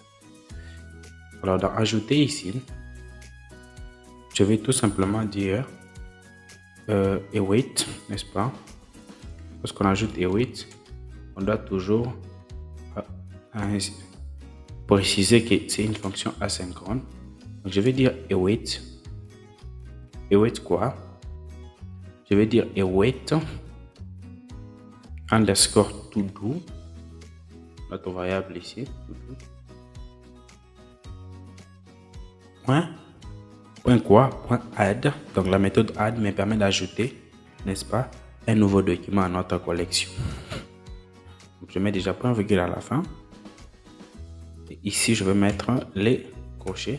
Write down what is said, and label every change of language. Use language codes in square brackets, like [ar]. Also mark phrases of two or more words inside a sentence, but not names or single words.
[fr] Alors, dans ajouter ici, je vais tout simplement dire await, n'est-ce pas? Lorsqu'on ajoute await, on doit toujours préciser que c'est une fonction asynchrone. Donc, je vais dire await. Await quoi? Je vais dire await underscore to do. Notre variable ici. To do. Point quoi? Point add. Donc, la méthode add me permet d'ajouter, n'est-ce pas, un nouveau document à notre collection. Donc, je mets déjà point virgule à la fin. Et ici, je vais mettre les crochets.